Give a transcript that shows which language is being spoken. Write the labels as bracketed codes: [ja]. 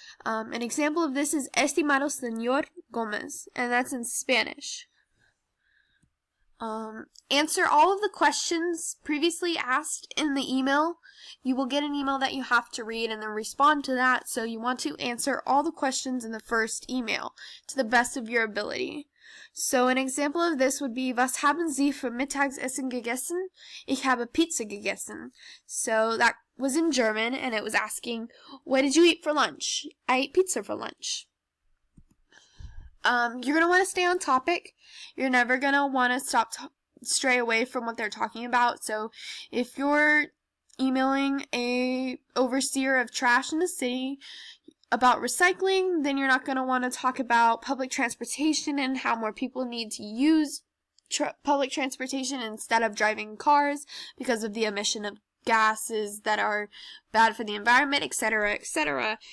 [en] An example of this is [es] Estimado Señor Gomez, [en] and that's in Spanish. Answer all of the questions previously asked in the email. You will get an email that you have to read and then respond to that, so you want to answer all the questions in the first email to the best of your ability. So an example of this would be, [de] Was haben Sie für Mittagessen gegessen? Ich habe Pizza gegessen. [en] So that was in German, and it was asking, what did you eat for lunch? I ate pizza for lunch. You're going to want to stay on topic. You're never going to want to stray away from what they're talking about. So if you're emailing a overseer of trash in the city about recycling, then you're not going to want to talk about public transportation and how more people need to use public transportation instead of driving cars because of the emission of gases that are bad for the environment, etc., etc.